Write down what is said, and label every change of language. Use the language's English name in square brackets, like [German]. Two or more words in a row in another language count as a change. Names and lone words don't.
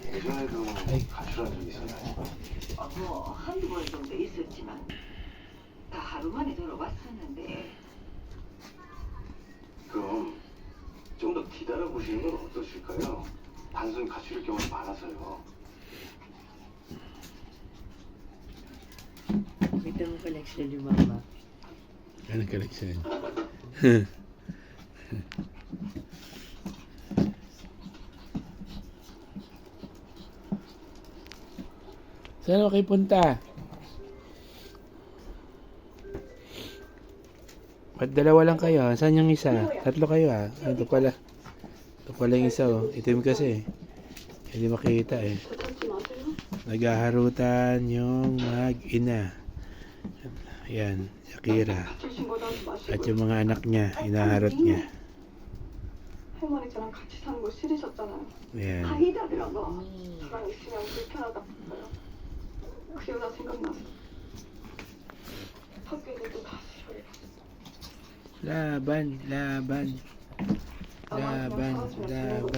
[Korean] 예전에도 가출한 적 있었나요? 뭐 한두 번 정도 있었지만 다 하루 만에 돌아왔었는데. 그럼 좀 더 기다려 보시는 건 어떠실까요? 단순 가출일 경우가 많아서요. [Filipino] Ito mo collection ni Mama. Anong collection? Saan kayo punta? Ba't dalawa lang kayo? Saan yung isa? Tatlo kayo ah. Ah, ito pala. Ito pala yung isa oh. Itim kasi. Hindi makita eh. Naghaharutan yung mag-ina. Ayan, Akira. At yung mga anak niya, inaharot niya. [Korean] 할머니 저랑 같이 사는 거 싫으셨잖아요. [Filipino] Ayan. [Korean] 아니다더라고. 저랑 있으면 불편하다고요. 그 여자 생각나서 학교에도 또 다시 저래봤어요. [Filipino] Laban, laban. Laban, laban.